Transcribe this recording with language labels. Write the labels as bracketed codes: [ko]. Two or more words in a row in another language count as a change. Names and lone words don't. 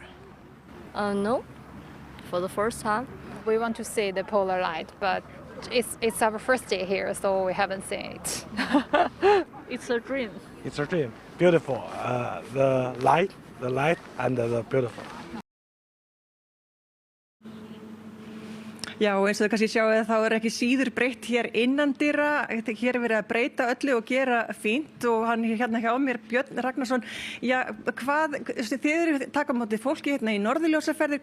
[en] No, for the first time. We want to see the polar light, but it's our first day here, so we haven't seen it. It's a dream. It's a dream. Beautiful. The light and the beautiful. [is] Já, eins og þau kannski sjáu þá ekki síður breytt hér innandyra. Hér verið að breyta öllu og gera fínt og hann hérna hjá mér, Björn Ragnarsson. Já, þið eru taka á móti fólki hérna í norðurljósaferðir.